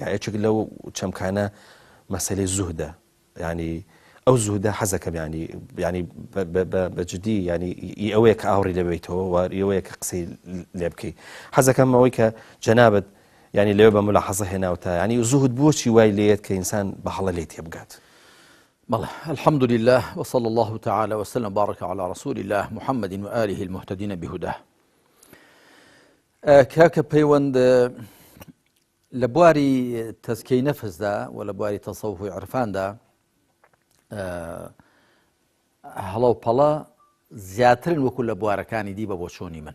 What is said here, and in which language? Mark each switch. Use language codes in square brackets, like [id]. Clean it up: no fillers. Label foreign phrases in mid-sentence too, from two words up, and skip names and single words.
[ckb] یەکێک لەو چەمکانە مەسەلەی زوهدە، ینی ئەو زوهدە حەزەکەم ینی بەجددی ینی ئەوەیە کە ئاوڕی لەبێیتەوە و ئەوەیە کە قسەی لێ بکەیت. حەزەکەم ئەوەی کە جەنابەت ینی لەوێ بە ملاحەزە هێناوتە، ینی زوهد بۆچی وای لێت کە ئینسان بە هەڵە لێ تێبگات. بله، [ar] الحمد لله وصلى الله تعالى وسلم بارك على رسول الله محمد وآله المهتدين بهداه. [ckb] کاکە پەیوەند لە بواری تەزکیەی نەفسدا و لە بواری تەسەووف و عرفاندا هەڵە و پەڵە زیاترن وەکو لە بوارەکانی دی بە بۆ چۆنی من.